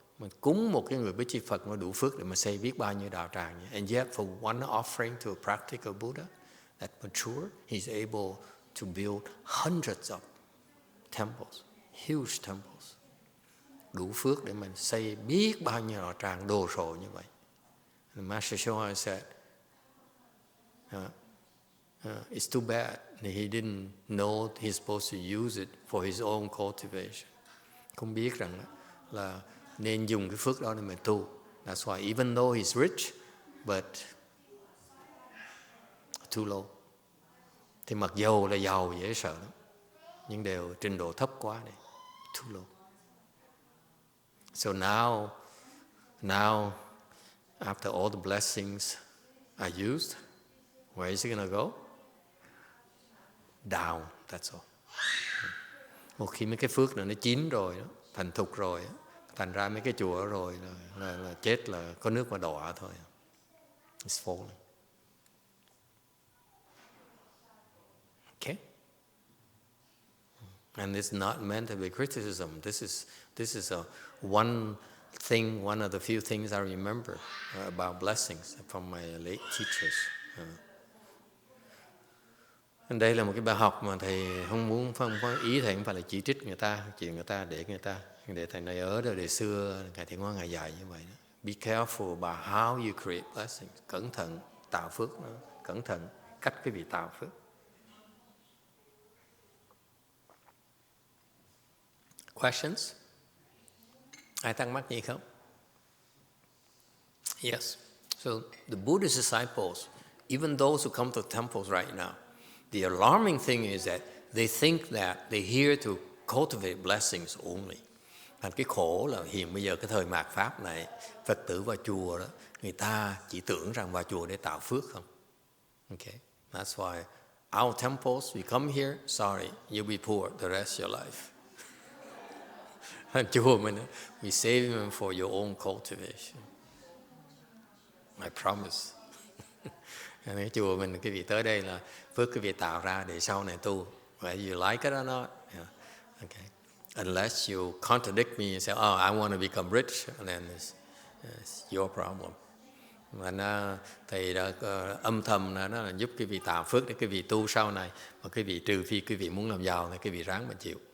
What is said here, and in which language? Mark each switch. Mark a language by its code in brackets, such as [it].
[vi] Mình cúng một cái người Bích Chi Phật mà đủ phước để mà xây biết bao nhiêu đạo tràng. [en] And yet for one offering to a practical Buddha that mature, he's able to build hundreds of temples, huge temples. [vi] Đủ phước để mình xây biết bao nhiêu đạo tràng đồ sộ như vậy. [en] And Master YongHua said, it's too bad that he didn't know he's supposed to use it for his own cultivation. [vi] Không biết rằng là nên dùng cái phước đó để mà tu. [en] That's why even though he's rich, but too low. [vi] Thì mặc dầu là giàu dễ sợ lắm, nhưng đều trình độ thấp quá này. [en] Too low. So now, after all the blessings are used, where is it going to go? Down, that's all. [vi] Một khi mấy cái phước này nó chín rồi đó, thành thục rồi đó, thành ra mấy cái chùa rồi là chết, là có nước mà đọa thôi. [en] It's falling. Okay? And it's not meant to be criticism. This is one of the few things I remember about blessings from my late teachers. [vi] Đây là một cái bài học mà thầy không có ý thầy không phải là chỉ trích người ta, chuyện người ta để thầy này ở đời xưa Ngài Thiện Hóa Ngài dạy như vậy đó. [en] Be careful about how you create blessings. [vi] Cẩn thận tạo phước, cẩn thận cách quý vị tạo phước. Questions? Ai thắc mắc gì không? Yes. [en] So the Buddhist disciples, even those who come to temples right now, the alarming thing is that they think that they're here to cultivate blessings only. [vi] Thành cái khổ là hiện bây giờ cái thời mạt Pháp này, Phật tử vào chùa đó, người ta chỉ tưởng rằng vào chùa để tạo phước không. [en] Okay, that's why our temples, we come here, sorry, you'll be poor the rest of your life. [vi] Chùa mình, [en] we save them for your own cultivation. I promise. [vi] Cái chùa mình, cái vị tới đây là phước cái vị tạo ra để sau này tu. [en] Whether you like it or not. Yeah. Okay. Unless you contradict me and say, oh, I want to become rich, and then it's your problem. [vi] Mà thầy đã âm thầm nó là giúp cái vị tạo phước để cái vị tu sau này, mà cái vị trừ phi cái vị muốn làm giàu thì cái vị ráng mà chịu.